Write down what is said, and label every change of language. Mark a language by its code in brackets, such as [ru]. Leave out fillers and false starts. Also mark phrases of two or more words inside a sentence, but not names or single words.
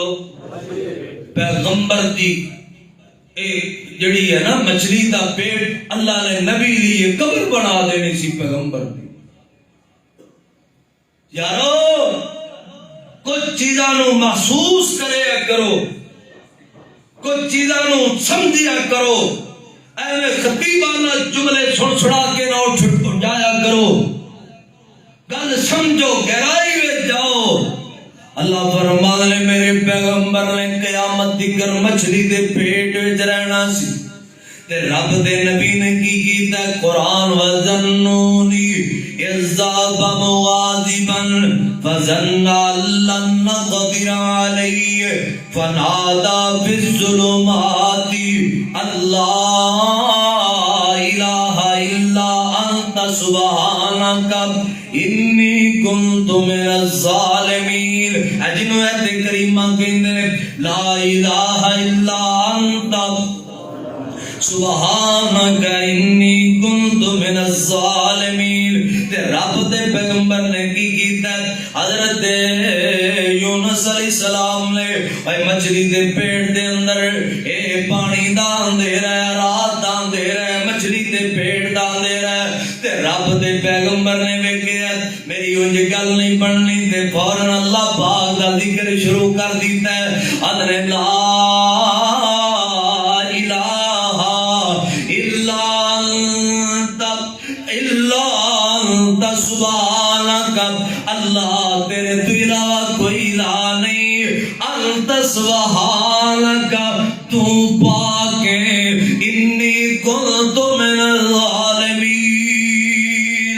[pa] پیغمبر دی جڑی ہے نا مچھلی دا پیٹ, اللہ نے نبی لیے قبر بنا دینی سی پیغمبر دی. یارو کچھ چیزاں نو محسوس کرے کرو, کچھ چیزاں نو سمجھیا کرو, ایویں خطیبانہ جملے سن سڑا کے نہ اٹھ جایا کرو, گل سمجھو, گہرائی میں جاؤ. اللہ فرماتا ہے میرے پیغمبر نے قیامت تکر مچھلی دے پیٹ وچ رہنا سی تے رب دے نبی نے کی کیتا قرآن [ar] وَظَنُّونِي إِذْ ذَهَبَ مُغَاضِبًا فَظَنَّ أَن لَّن نَّقْدِرَ عَلَيْهِ فَنَادَىٰ فِي الظُّلُمَاتِ أَن لَّا إِلَٰهَ إِلَّا أَنتَ سُبْحَانَكَ إِنِّي كُنتُ مِنَ الظَّالِمِينَ۔ [pa] جنوں ایت کریمہ کہندے نے [ar] لا الہ الا انت سبحانک انی کنت من الظالمین۔ [pa] تے رب دے پیغمبر نے کی کیتا ہے؟ حضرت یونس علیہ السلام نے مچھلی دے پیٹ دے اندر اے پانی دا اندھیرا ہے، رات دا اندھیرا ہے، مچھلی دے پیٹ دا اندھیرا ہے، تے رب دے پیغمبر نے ویکھیا میری اونج گل نہیں بننی، تے فوراً اللہ پاک دا ذکر شروع کر دیتا ہے، حضرت لا [ar] سبحانک اللہ [pa] تیرے تو علاوہ کوئی الہ نہیں، [ar] انت سبحانک [pa] تو پاک ہے، [ar] انی کنت من الظالمین۔